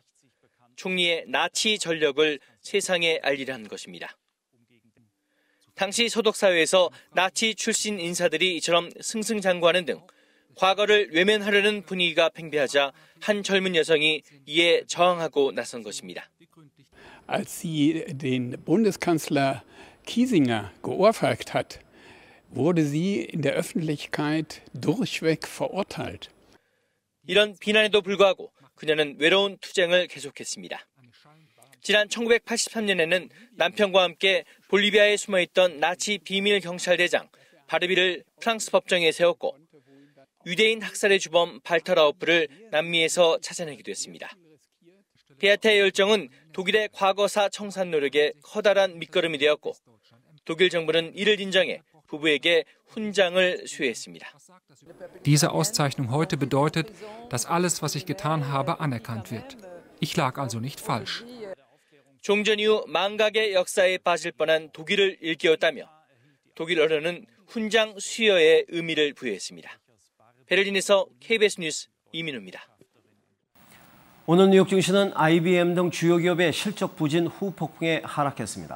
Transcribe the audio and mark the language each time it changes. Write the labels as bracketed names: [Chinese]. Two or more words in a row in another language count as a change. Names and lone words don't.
[Korean] 총리의 나치 전력을 세상에 알리려 한 것입니다. 당시 서독 사회에서 나치 출신 인사들이 이처럼 승승장구하는 등 과거를 외면하려는 분위기가 팽배하자 한 젊은 여성이 이에 저항하고 나선 것입니다. [German] Als sie den Bundeskanzler Kiesinger geohrfeigt hat, wurde sie in der Öffentlichkeit durchweg verurteilt. [Korean] 이런 비난에도 불구하고 그녀는 외로운 투쟁을 계속했습니다. 지난 1983년에는 남편과 함께 볼리비아에 숨어있던 나치 비밀 경찰대장 바르비를 프랑스 법정에 세웠고 유대인 학살의 주범 발터라우프를 남미에서 찾아내기도 했습니다. 베아테의 열정은 독일의 과거사 청산 노력에 커다란 밑거름이 되었고 독일 정부는 이를 인정해 부부에게 훈장을 수여했습니다. [German] Diese Auszeichnung heute bedeutet, dass alles, was ich getan habe, anerkannt wird. Ich lag also nicht falsch. [Korean] 종전 이후 망각의 역사에 빠질 뻔한 독일을 일깨웠다며 독일 언론은 훈장 수여의 의미를 부여했습니다. 베를린에서 KBS 뉴스 이민우입니다. 오늘 뉴욕 증시는 IBM 등 주요 기업의 실적 부진 후 폭풍에 하락했습니다.